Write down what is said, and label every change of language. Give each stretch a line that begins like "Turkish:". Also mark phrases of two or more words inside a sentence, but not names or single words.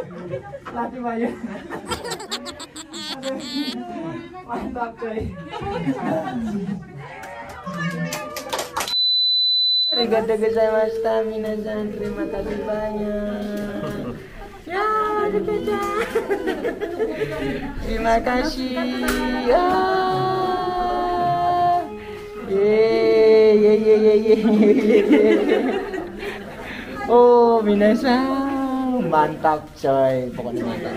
Indonesian: Latih Bayu. Mantap coy.
Japanese: ありがとうございました皆さん,
Indonesian: terima kasih banyak. Ya, terima kasih. Ya. Ye. Oh, minasan, mantap coy, pokoknya mantap.